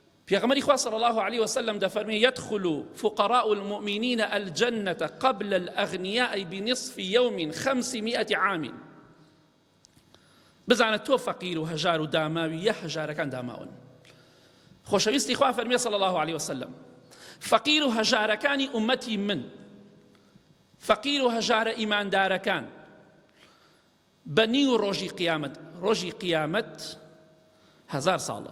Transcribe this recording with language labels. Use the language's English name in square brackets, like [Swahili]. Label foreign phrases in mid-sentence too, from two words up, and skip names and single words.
[Central Kurdish] پێغەمبەری خوا [Arabic] صلی الله عليه وسلم دەفەرمێ يدخل فقراء المؤمنين الجنة قبل الأغنياء بنصف يوم 500 عام. [Central Kurdish] بزانە تۆ فەقیر و هەژار و داماوی یە هەژارەکان داماون. خۆشەویستی خوا فەرمێ [Arabic] صلی الله عليه وسلم [Central Kurdish] فەقیر و هەژارەکانی ئومەتی من، فەقیر و هەژارە ئیماندارەکان بەنی و ڕۆژی قیامەت 1000 ساڵە.